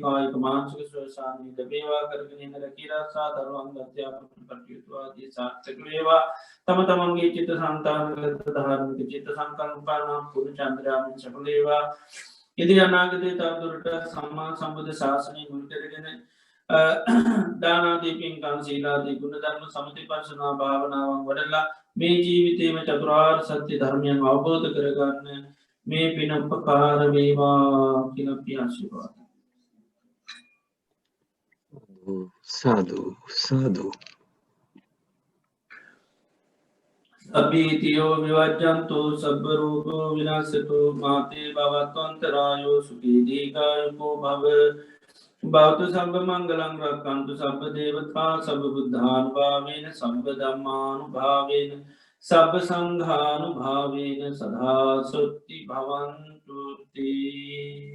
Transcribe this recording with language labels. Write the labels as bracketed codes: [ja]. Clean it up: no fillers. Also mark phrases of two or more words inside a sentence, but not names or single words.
[si] කායික මානසික සුවසාන්තිය ලැබේවා කරගෙන යන රැකීරක්ෂා දරුවන් අධ්‍යාපන කටයුතු ආදී සාර්ථක වේවා තම තමන්ගේ චිත්ත සංතානගත ධාර්මික චිත්ත සංකල්පනා පුරු චන්ද්‍රාමින් සකලේවා ඉදි අනාගතයේ තවදුරට සම්මා සම්බුද්ධ ශාසනය මුල් කරගෙන දානාදී පින්කම් සීලාදී ගුණධර්ම සමතිපස්සනා භාවනාවන් වඩලා මේ ජීවිතේම චතුරාර්ය සත්‍ය ධර්මයන් අවබෝධ කරගන්න මේ පින උපකාර වේවා කියලා අපි ආශිර්වාද [pi] සාදු සාදු අභීතියෝ විවජ්ජන්තු සබ්බ රූපෝ විනාශතෝ මාතේ භවත්වන්තරායෝ සුඛී දීඝායුකෝ භව භවතු සබ්බ මංගලං රක්ඛන්තු සබ්බ දේවතා සබ්බ බුද්ධානුභාවේන සබ්බ ධම්මානුභාවේන සබ්බ සංඝානුභාවේන සදා සොත්ති භවන්තු තේ